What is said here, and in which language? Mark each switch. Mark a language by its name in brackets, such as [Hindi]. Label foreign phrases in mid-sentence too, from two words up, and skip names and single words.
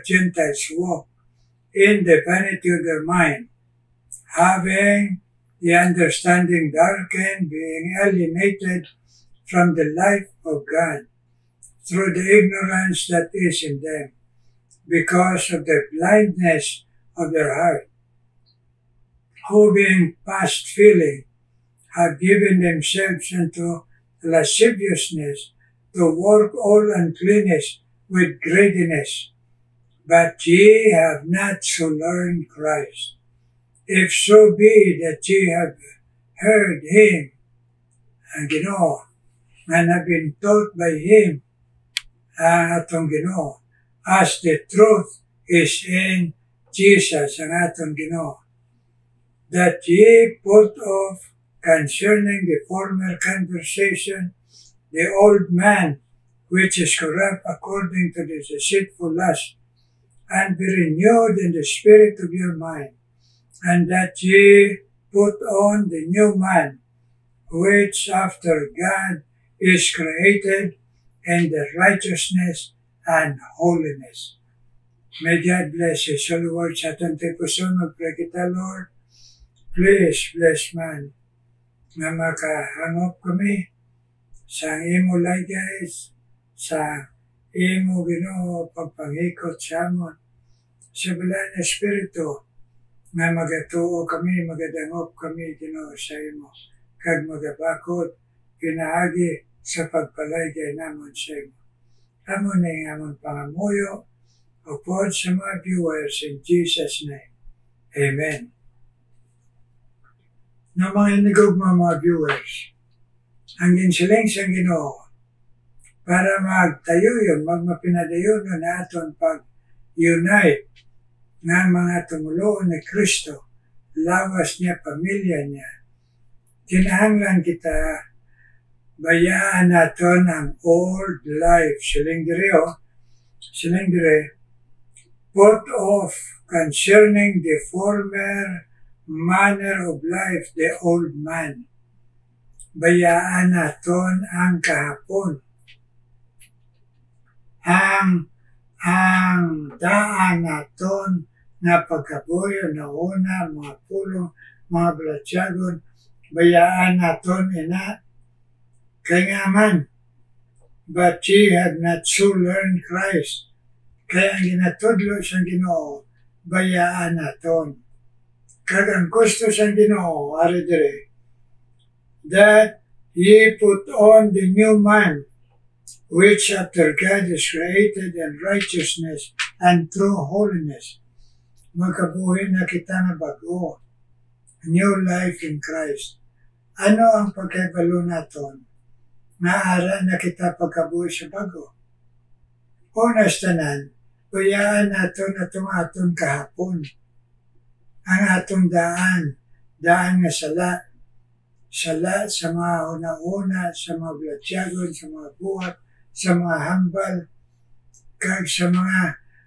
[English] Gentiles walk, in the vanity of their mind, having the understanding darkened, being alienated from the life of God, through the ignorance that is in them, because of the blindness of their heart, who being past feeling, have given themselves unto lasciviousness, to work all uncleanness with greediness. But ye have not so learned Christ. If so be that ye have heard him, [Hiligaynon] ang Ginoo, [English] and have been taught by him, [Hiligaynon] ang atong Ginoo, [English] as the truth is in Jesus, [Hiligaynon] ang atong Ginoo, [English] that ye put off concerning the former conversation the old man which is corrupt according to the deceitful lust, and be renewed in the spirit of your mind, and that ye put on the new man, which after God is created in the righteousness and holiness. May God bless His holy word [Hiligaynon] sa atong puson. Magpray kita, Lord. [English] Please bless [Hiligaynon] man na makahangop kami sa imo guys, sa imo Ginoo pagpangikot sa amon. Sa bilang Espiritu na magatuo kami, magadangop kami Ginoo sa imo. Kag magabakot, pinaagi sa pagpalaygay namon sa imo. Amon na yung amon pangamuyo, upod sa mga viewers [English] in Jesus' name. [Hiligaynon] Amen. Na mga inigog mga viewers, ang ginsiling sa Ginoo para magtayo yun, magmapinadayon na aton pag-unite ng mga tumuloon ni Kristo, lawas niya, pamilya niya. Kinahanglan kita bayaan naton ang [English] old life. [Hiligaynon] Siling dire, [English] put off concerning the former manner of life, the old man. [Hiligaynon] Bayaan naton ang kahapon. Ang daan naton na pagkabuyo na una, mga pulong, mga balatyagon, bayaan naton ina. Kaya nga man, [English] but ye have not so learned Christ. [Hiligaynon] Kaya ang ginatudlo sa Ginoo, bayaan naton. Kag ang gusto sa Ginoo, ari dire, [English] that ye put on the new man, which after God is created in righteousness and true holiness. [Hiligaynon] Magkabuhi na kita na bago, [English] new life in Christ. [Hiligaynon] Ano ang pagkaibalo naton? Naara na kita pagkabuhi sa bago. Unas tanan, bayaan naton atong aton kahapon. Ang atong daan nga sala sa mga una-una, sa mga blatyagon, sa mga buhat, sa mga hambal, kag sa mga